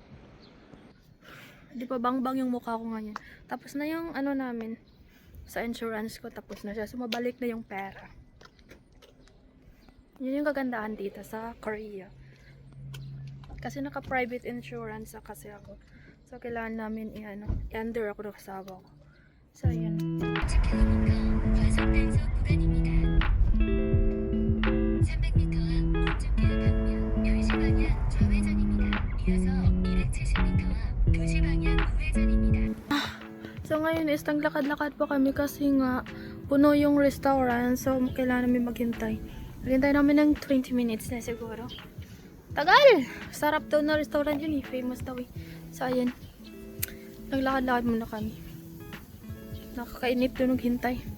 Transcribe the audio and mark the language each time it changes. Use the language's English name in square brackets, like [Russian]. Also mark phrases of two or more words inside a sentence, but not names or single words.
[Filipino] Di ba bang-bang yung mukha ko ngayon. Tapos na yung namin sa insurance ko, tapos na siya. So, mabalik na yung pera. Yun yung kagandahan dito sa Korea. Kasi naka- [English] private insurance [Filipino] kasi ako. So, kailangan namin i-under ako ng asawa ko. So, yun. [Korean] 10km 과속 단속 구간입니다. 300m 앞 오른쪽 방면 10시 방향 좌회전입니다. 이어서 270m 앞 2시 방향 우회전입니다. [Filipino] So, ngayon is naglakad-lakad po kami kasi nga puno yung restaurant. So, kailangan namin maghintay. Maghintay namin ng 20 minutes na siguro. Tagal! Sarap daw na restaurant yun eh. Famous daw eh. So, ayan. Naglakad-lakad muna kami. Nakakainip doon naghintay.